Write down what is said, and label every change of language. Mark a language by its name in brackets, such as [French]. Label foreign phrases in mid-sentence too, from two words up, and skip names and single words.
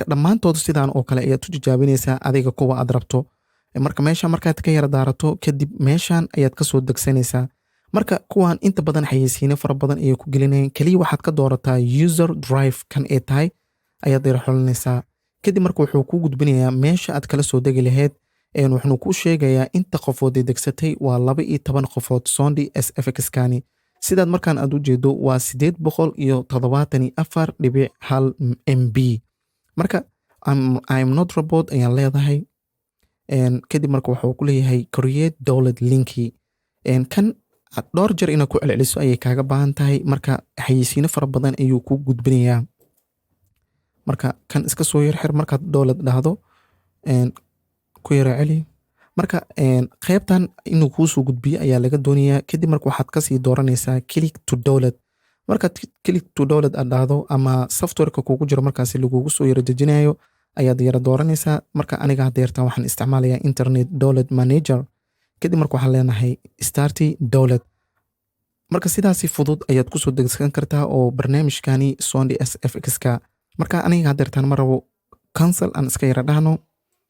[Somali] dhammaantood sidaan oo kale ayaad u tijaabinaysaa adiga kuwa aad rabto marka meesha markaad ka yara daarato kadib meeshan ayaad kasoo degsanaysaa marka kuwan inta badan xayeysiino fara badan ayay ku gelinayaan kaliya waxaad ka doorataa [English] user drive [Somali] kan ay tahay ayaad yara xulinaysaa kadib marka wuxuu ku gudbinayaa meesha aad kala soo degi lahayd wuxuu ku sheegayaa inta qofood ay degsatay waa 12 qofood Sondi SFX-kani sidaad markaan aad u jeedo waa 874.1 MB marka [English] I'm not robot [Somali] ayaan leedahay kadib marka wuxuu ku leeyahay [English] create download [Somali] linki kan dhowr jeer inaad ku celceliso ayay kaaga baahan tahay marka xayeysiino fara badan ayuu ku gudbinayaa marka kan iska soo yarxir markaad download dhahdo ku yara celi marka qaybtan inuu kuu soo gudbiyo ayaa laga doonayaa kadib marka waxaad kasii dooranaysaa [English] click to download [Somali] markaad [English] click to download [Somali] aad dhahdo ama softwareka kugu jiro markaasi lagugu soo yara dejinayo ayaad yara dooranaysaa marka aniga hadeertan waxaan isticmaalayaa [English] internet download manager [Somali] kadib marka waxaan leenahay [English] start download [Somali] marka sidaasi fudud ayaad kusoo degsan kartaa oo barnaamijkani Sondi SFX-ka marka aniga hadeertan ma rabo cancel aan iska yara dhahno